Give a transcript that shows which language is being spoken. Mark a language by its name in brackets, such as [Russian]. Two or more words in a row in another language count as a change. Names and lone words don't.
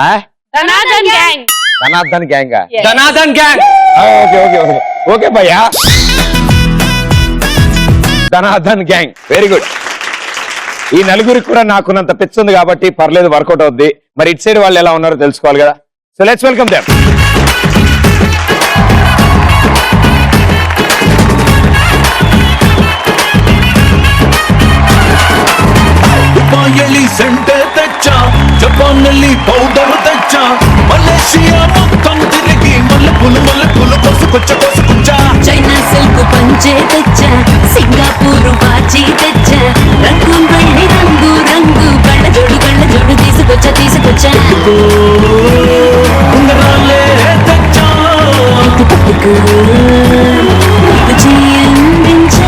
[Telugu] ధనాధన్ గ్యాంగ్. ధనాధన్ గ్యాంగ్. [English] okay okay okay okay [Telugu] భయ్యా. ధనాధన్ గ్యాంగ్. [English] very good. [Telugu] ఈ నలుగురికి కూడా నాకున్నంత పిచ్ ఉంది కాబట్టి పర్లేదు, వర్కౌట్ అవుద్ది. మరి ఇటు సైడ్ వాళ్ళు ఎలా ఉన్నారో తెలుసుకోవాలి కదా. [English] So let's welcome them. [Telugu] దుబాయల్లి సెంటర్ తెచ్చ, జపాన్నల్లి పౌడర్ తెచ్చ, మలేషియా మొత్తం తిరుగి ಮల్లెపూలు కొసుకొచ్చ. చైనా సిల్క్ పంచే తెచ్చా, సింగపూర్ వాచి తెచ్చా, రంగు వెళ్ళి రంగు రంగు కళ్ళ జోడు తీసుకొచ్చా ఉంగరాలే తెచ్చ, పట్టుకు నీకు చేయందించా.